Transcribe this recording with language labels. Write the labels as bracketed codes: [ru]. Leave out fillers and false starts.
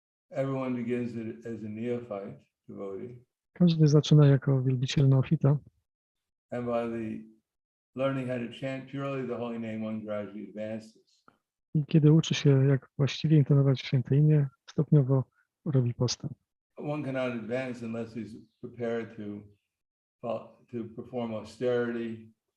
[en] Everyone begins as a neophyte devotee, [pl] Każdy zaczyna jako wielbiciel neofita [en] and by the learning how to chant purely the holy name, one gradually advances. [pl] i kiedy uczy się, jak właściwie intonować święte imię, stopniowo robi postęp. [en] One cannot advance unless he's prepared to perform austerity,